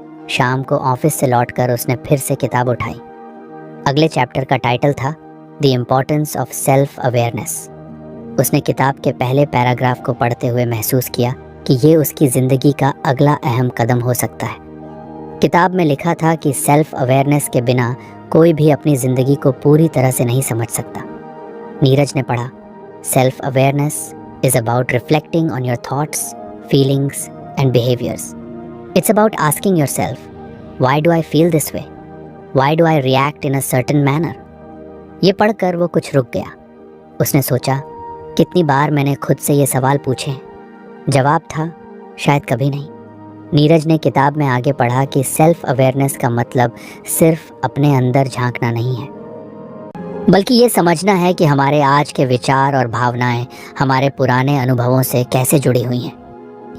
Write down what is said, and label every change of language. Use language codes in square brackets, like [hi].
[hi] शाम को ऑफिस से लौटकर उसने फिर से किताब उठाई। अगले चैप्टर का टाइटल था [en] The importance of self awareness. [hi] उसने किताब के पहले पैराग्राफ को पढ़ते हुए महसूस किया कि ये उसकी ज़िंदगी का अगला अहम कदम हो सकता है। किताब में लिखा था कि सेल्फ अवेयरनेस के बिना कोई भी अपनी ज़िंदगी को पूरी तरह से नहीं समझ सकता। नीरज ने पढ़ा, [en] Self awareness is about reflecting on your thoughts, feelings, and behaviors. It's about asking yourself, why do I feel this way? Why do I react in a certain manner? [hi] ये पढ़कर वो कुछ रुक गया। उसने सोचा, कितनी बार मैंने खुद से ये सवाल पूछे हैं। जवाब था, शायद कभी नहीं। नीरज ने किताब में आगे पढ़ा कि सेल्फ अवेयरनेस का मतलब सिर्फ अपने अंदर झांकना नहीं है, बल्कि ये समझना है कि हमारे आज के विचार और भावनाएं हमारे पुराने अनुभवों से कैसे जुड़ी हुई हैं।